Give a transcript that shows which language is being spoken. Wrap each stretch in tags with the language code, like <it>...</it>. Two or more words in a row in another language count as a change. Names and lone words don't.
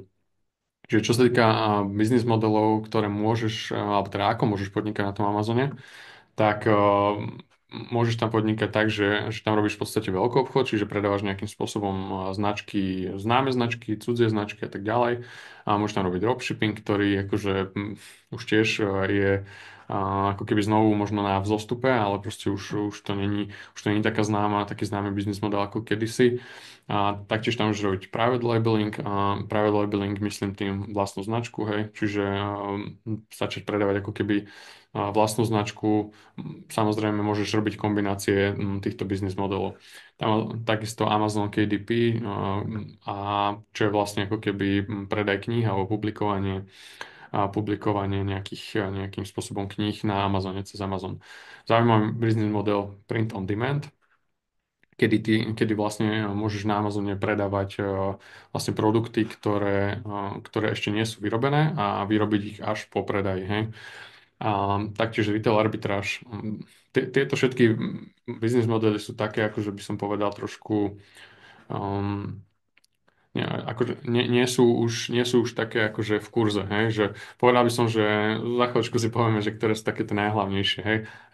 <sk>Čiže čo sa týka biznis modelov, ktoré môžeš, alebo teda ako môžeš podnikať na tom Amazone, tak môžeš tam podnikať tak, že tam robíš v podstate veľký obchod, čiže predávaš nejakým spôsobom značky, známe značky, cudzie značky a tak ďalej. A môžeš tam robiť dropshipping, ktorý akože už tiež je ako keby znovu možno na vzostupe, ale proste už to není taký známy biznis model ako kedysi. A taktiež tam môžeš robiť</sk> <en>private labeling.</en> <sk>A</sk> <en>private labeling</en> <sk>myslím tým vlastnú značku, hej, čiže začať predávať ako keby vlastnú značku. Samozrejme, môžeš robiť kombinácie týchto biznis modelov. Tam takisto Amazon KDP, a čo je vlastne ako keby predaj kníh alebo publikovanie nejakým spôsobom kníh na Amazone cez Amazon. Zaujímavý biznis model</sk> <en>print on demand,</en> <sk>kedy vlastne môžeš na Amazone predávať vlastne produkty, ktoré ešte nie sú vyrobené a vyrobiť ich až po predaji. Hej. A taktiež retail arbitráž. Tieto všetky biznis modely sú také, akože by som povedal trošku um, nie sú už také akože v kurze, hej, že povedal by som, že za chvíľočku si povieme, že ktoré sú také tie najhlavnejšie, hej.</sk>